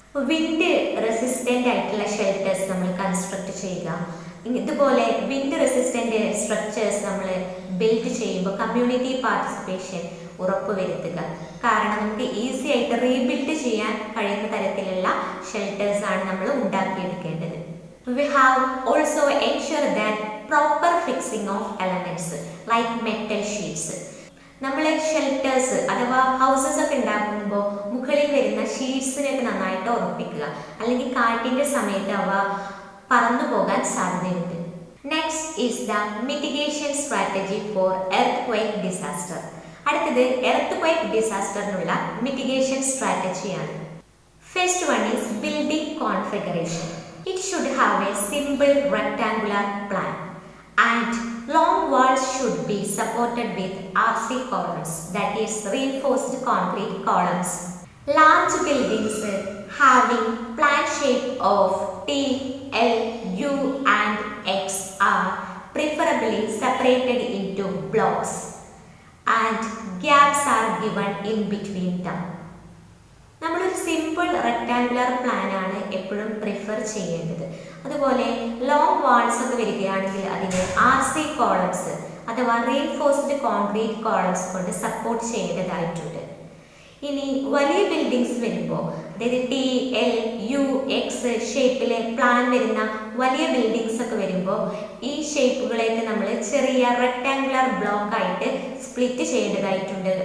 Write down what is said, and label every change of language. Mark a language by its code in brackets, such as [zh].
[ml] Wind resistant ആയിട്ടുള്ള shelters നമ്മൾ construct ചെയ്യുക. ഇതുപോലെ വിൻഡ് റെസിസ്റ്റൻ്റ് സ്ട്രക്ചേഴ്സ് നമ്മൾ ബിൽഡ് ചെയ്യുമ്പോൾ കമ്മ്യൂണിറ്റി പാർട്ടിസിപ്പേഷൻ ഉറപ്പുവരുത്തുക. കാരണം നമുക്ക് ഈസി ആയിട്ട് റീബിൽഡ് ചെയ്യാൻ കഴിയുന്ന തരത്തിലുള്ള ഷെൽട്ടേഴ്സാണ് നമ്മൾ ഉണ്ടാക്കിയെടുക്കേണ്ടത്. [en] We have also ensure that proper fixing of elements like metal sheets. [ml] നമ്മൾ ഷെൽട്ടേഴ്സ് അഥവാ ഹൗസസ് ഒക്കെ ഉണ്ടാക്കുമ്പോൾ മുകളിൽ വരുന്ന ഷീറ്റ്സിനൊക്കെ നന്നായിട്ട് ഉറപ്പിക്കുക. അല്ലെങ്കിൽ കാറ്റിൻ്റെ സമയത്ത് അവ പറന്നു പോകാൻ സാധ്യതയുണ്ട്. [en] Next is the mitigation strategy for earth disaster. [ml] അടുത്തത് earth ഡിസാസ്റ്ററിനുള്ള mitigation സ്ട്രാറ്റജിയാണ്. [en] First one is building configuration. It should have a simple rectangular plan and long walls should be supported with RC columns, that is reinforced concrete columns. Large buildings having plan shape of T, L, U and X are preferably separated into blocks and gaps are given in between them. [ml] നമ്മളൊരു simple rectangular plan ആണ് എപ്പോഴും prefer ചെയ്യേണ്ടത്. അതുപോലെ long walls ഒക്കെ വരികയാണെങ്കിൽ അതിന് RC columns അഥവാ reinforced concrete columns കൊണ്ട് സപ്പോർട്ട് ചെയ്യേണ്ടതായിട്ടുണ്ട്. ഇനി വലിയ ബിൽഡിങ്സ് വരുമ്പോൾ, അതായത് T, L, U, X ഷേപ്പിലെ plan വരുന്ന വലിയ ബിൽഡിങ്സ് ഒക്കെ വരുമ്പോൾ ഈ ഷേപ്പുകളെയൊക്കെ നമ്മൾ ചെറിയ റെക്ടാങ്കുലർ ബ്ലോക്ക് ആയിട്ട് സ്പ്ലിറ്റ് ചെയ്യേണ്ടതായിട്ടുണ്ട്.